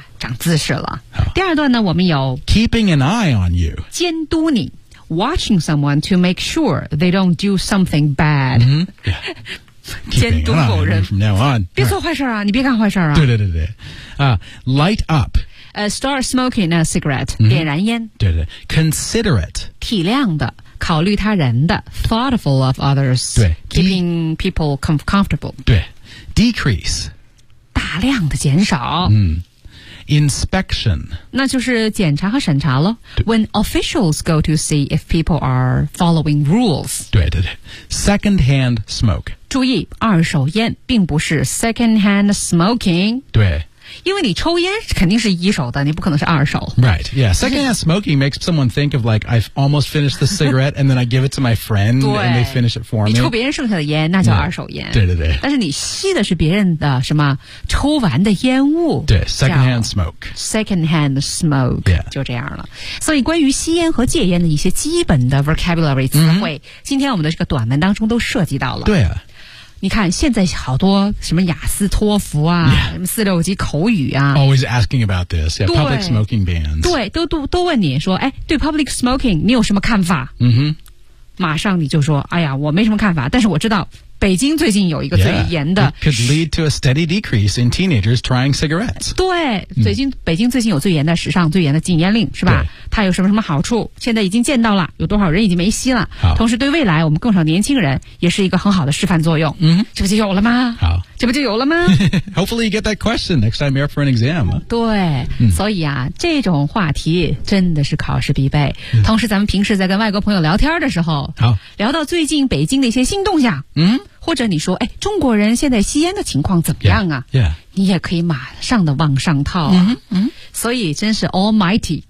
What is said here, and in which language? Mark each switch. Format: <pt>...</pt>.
<zh>长姿势了第二段呢我们有</zh> <en>keeping an eye on you</en> <zh>监督你</zh> <en>Watching someone to make sure they don't do something bad. Mm-hmm. Yeah. Keeping an eye from now on.</en> <zh>别做坏事啊！你别干坏事啊！对对对对。Light up.</zh> <en>Start smoking a cigarette.</en> <zh>点燃烟。对对。Considerate. 体谅的，考虑他人的。</zh> <en>Thoughtful of others.</en> <zh>对。</zh> <en>Keeping people comfortable.</en> <zh>对。Decrease. 大量的减少。</zh> <en>嗯。Inspection.</en> <zh>那就是检查和审查咯。</zh> <en>When officials go to see if people are following rules.</en> <zh>对对对。Secondhand smoke. 注意二手烟并不是 secondhand smoking. 对。因为你抽烟肯定是一手的你不可能是二手。</zh> <en>Right, yeah. Secondhand smoking makes someone think of like, I've almost finished the cigarette and then I give it to my friend and they finish it for me.</en> <zh>你抽别人剩下的烟那叫二手烟。对对对。但是你吸的是别人的什么抽完的烟雾。</zh> <en>对 ,secondhand smoke. Secondhand smoke,、 yeah.</en> <zh>就这样了。所以关于吸烟和戒烟的一些基本的 vocabulary 词汇、 mm-hmm. 今天我们的这个短文当中都涉及到了。对啊。你看现在好多什么雅思托福啊、</zh> <en>yeah.</en> <zh>什么四六级口语啊</zh> <en>Always asking about this yeah, public smoking bans</en> <zh>对 都问你说哎，对 public smoking 你有什么看法嗯哼、mm-hmm. 马上你就说哎呀我没什么看法但是我知道北京最近有一个最严的</zh> <en>yeah, could lead to a steady decrease in teenagers trying cigarettes</en> <zh>对、mm-hmm. 北京最近有最严的史上最严的禁烟令是吧它有什么什么好处现在已经见到了有多少人已经没吸了同时对未来我们更少年轻人也是一个很好的示范作用嗯、mm-hmm. 这不就有了吗好这不就有了吗</zh> <en>Hopefully you get that question next time you're for an exam</en> <zh>对、mm-hmm. 所以啊这种话题真的是考试必备、mm-hmm. 同时咱们平时在跟外国朋友聊天的时候好聊到最近北京的一些新动向嗯、mm-hmm. 或者你说哎，中国人现在吸烟的情况怎么样啊</zh> <en>yeah, yeah.</en> <zh>你也可以马上的往上套、啊 mm-hmm. 所以真是 almighty</zh>